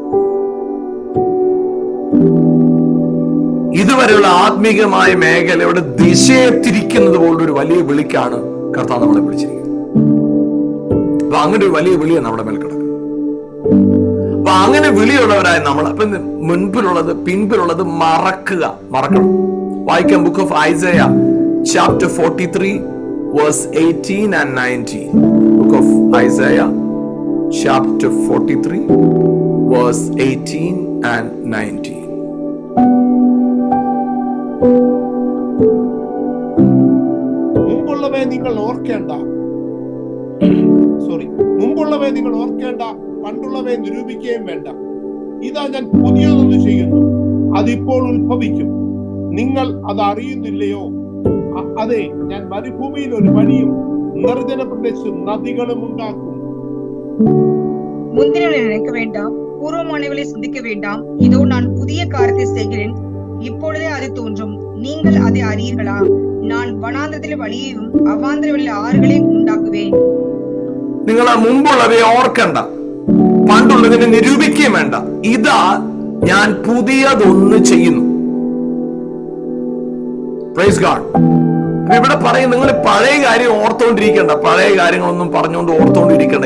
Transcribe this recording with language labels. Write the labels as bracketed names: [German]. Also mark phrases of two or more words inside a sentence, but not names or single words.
[Malayalam] ഇതുവരെയുള്ള ആത്മീകമായ മേഖലയുടെ ദിശയെ തിരിക്കുന്നത് പോലുള്ള ഒരു വലിയ വിളിക്കാണ് കർത്താവ് നമ്മളെ വിളിച്ചിരിക്കുന്നത്. അപ്പൊ അങ്ങനെ ഒരു വലിയ വിളിയാണ് നമ്മുടെ മേൽ കിടക്കുന്നത്. അപ്പൊ അങ്ങനെ വിളിയുള്ളവരായ നമ്മൾ അപ്പൊ മുൻപിലുള്ളത് പിൻപിലുള്ളത് മറക്കണം. [English] വായിക്കാം. Book of Isaiah chapter 43 verse 18 and 19. Book of Isaiah chapter 43 verse 18 and 19. [Malayalam] മുമ്പുള്ളവയെ നിങ്ങൾ ഓർക്കേണ്ട, പണ്ടുള്ളവയെ നിരൂപിക്കുകയും വേണ്ട. ഇതാ ഞാൻ പുതിയതൊന്ന് ചെയ്യുന്നു, അതിപ്പോൾ ഉത്ഭവിക്കും, നിങ്ങൾ അത് അറിയുന്നില്ലയോ? അതെ, ഞാൻ മരുഭൂമിയിൽ ഒരു വഴിയും നിർജ്ജന പ്രദേശം നദികളും ഉണ്ടാക്കും. [Tamil] முந்தினவளை நினைக்க வேண்டாம், பூர்வமானவளை சிந்திக்க வேண்டாம். இதோ நான் புதிய காரியத்தை செய்கிறேன், இப்பொழுதே அது தோன்றும், நீங்கள் அதை அறியீர்களா? [Malayalam] நான் വനാന്തരത്തിലെ വഴിയെയും അവാന്തരത്തിലെ ആറുകളെയും ഉണ്ടാക്കുവേൻ. നിങ്ങൾ മുമ്പുള്ളവയെ ഓർക്കണ്ട, പണ്ടുള്ളതിനെ നിരൂപിക്കുകയും വേണ്ട. ഇതാ ഞാൻ പുതിയതൊന്ന് ചെയ്യുന്നു. [English] Praise God. [Malayalam] ഇവിടെ പറയും, നിങ്ങൾ പഴയ കാര്യം ഓർത്തോണ്ടിരിക്കണ്ട, പഴയ കാര്യങ്ങളൊന്നും പറഞ്ഞുകൊണ്ട് ഓർത്തോണ്ടിരിക്കണ്ട.